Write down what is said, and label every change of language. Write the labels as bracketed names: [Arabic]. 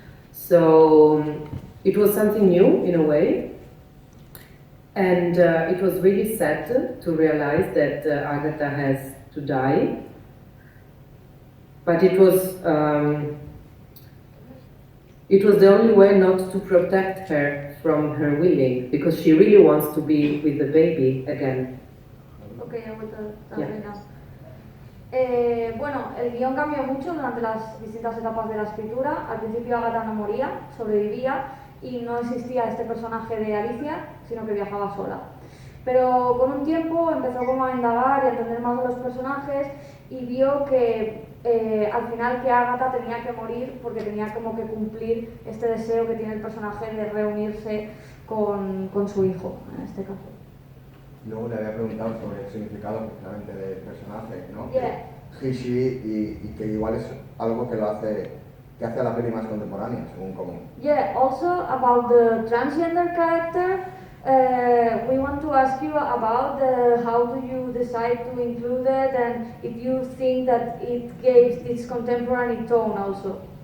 [English] So it was something new in a way, and it was really sad to realize that Agatha has to die, but it was the only way not to protect her from her willing, because she really wants to be with the baby again. Okay, I will translate now. [Spanish] Bueno, el guión cambió mucho durante las distintas etapas de la escritura. Al principio Agatha no moría, sobrevivía y no existía este personaje de Alicia, sino que viajaba sola. Pero con un tiempo empezó como a indagar y a entender más de los personajes y vio que al final que Agatha tenía que morir porque tenía como que cumplir este deseo que tiene el personaje de reunirse con su hijo, en este caso. Luego le había preguntado sobre el significado precisamente del personaje, ¿no? [English] Yeah. He, she, [Spanish] y que igual es algo que hace a la peli más contemporánea, según como... [English] Yeah, also about the transgender character, we want to ask you about how do you decide to include it, and if you think that it gives this contemporary tone also.